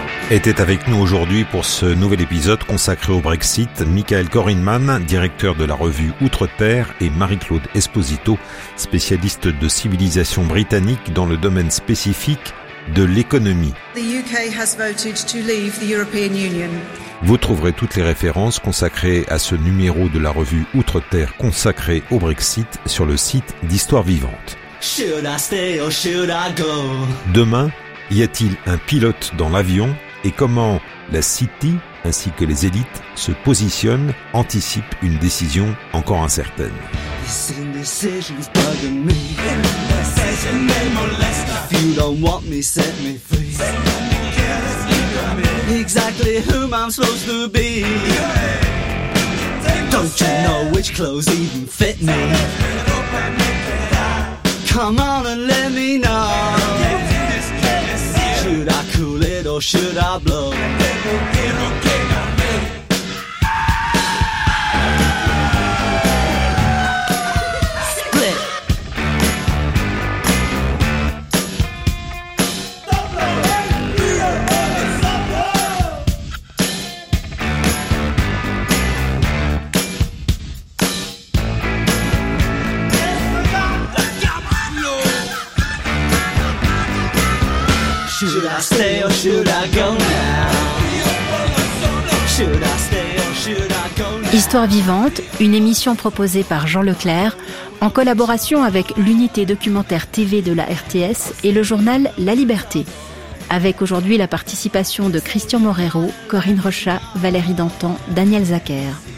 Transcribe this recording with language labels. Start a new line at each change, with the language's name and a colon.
French: Était avec nous aujourd'hui pour ce nouvel épisode consacré au Brexit, Michael Corinman, directeur de la revue Outre-Terre, et Marie-Claude Esposito, spécialiste de civilisation britannique dans le domaine spécifique de l'économie.
English: The UK has voted to leave the European Union.
French: Vous trouverez toutes les références consacrées à ce numéro de la revue Outre-Terre consacré au Brexit sur le site d'Histoire Vivante.
English: Should I stay or should I go?
French: Demain, y a-t-il un pilote dans l'avion et comment la City ainsi que les élites se positionnent, anticipent une décision encore incertaine.
English: This indecision's bugging me. Indecision may molest me. If you don't want me, set me free. Set me free. Exactly whom I'm supposed to be. Yeah. Don't you know which clothes even fit me? Come on and let me know. Should I cool it or should I blow? Split. Stay or should I go now? Should I stay or should I go now?
French: Histoire vivante, une émission proposée par Jean Leclerc en collaboration avec l'unité documentaire TV de la RTS et le journal La Liberté. avec aujourd'hui la participation de Christian Morero, Corinne Rocha, Valérie Dantan, Daniel Zacker.